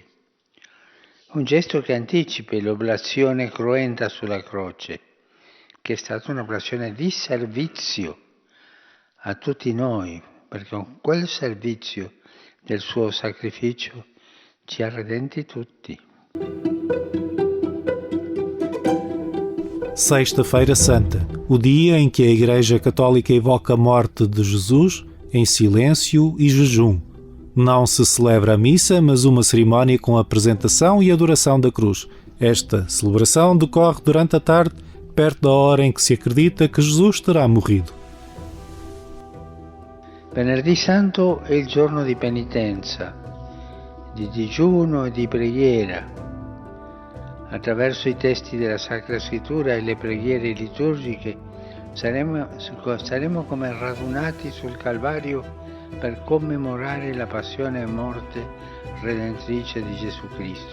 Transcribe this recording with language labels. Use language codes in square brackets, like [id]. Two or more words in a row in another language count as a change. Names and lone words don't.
[it] Un gesto che anticipi l'oblazione cruenta sulla croce, che è stata un'oblazione di servizio a tutti noi, perché con quel servizio del suo sacrificio ci ha redenti tutti. [pt] Sexta-feira Santa, o dia em que a Igreja Católica evoca a morte de Jesus em silêncio e jejum. Não se celebra a missa, mas uma cerimónia com a apresentação e adoração da cruz. Esta celebração decorre durante a tarde, perto da hora em que se acredita que Jesus terá morrido. [it] Venerdì Santo è il giorno di penitenza, di digiuno e di preghiera. Attraverso i testi della Sacra Scrittura e le preghiere liturgiche saremo come radunati sul Calvario per commemorare la passione e morte redentrice di Gesù Cristo.